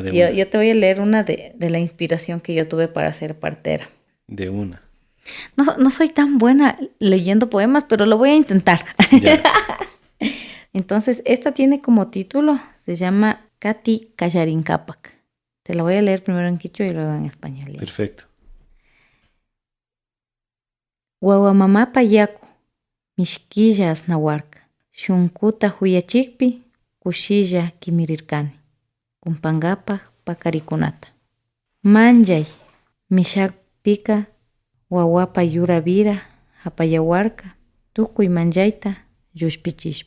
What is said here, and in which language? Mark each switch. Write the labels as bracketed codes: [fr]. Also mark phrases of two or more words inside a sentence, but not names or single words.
[es] yo te voy a leer una de la inspiración que yo tuve para ser partera. De una. No soy tan buena leyendo poemas, pero lo voy a intentar. Ya. Entonces, esta tiene como título, se llama Kati Kayarinkapak. Te la voy a leer primero en quichua y luego en español. Perfecto. [qu] Guaguamamá payaku, mishquilla asnahuarca, shunkuta huyachikpi, kushilla kimirirkani, kumpangapak pakarikunata. Manjay, mishakpika, guaguapa yuravira, hapayahuarca, tukuy manjayta, yushpichishpa.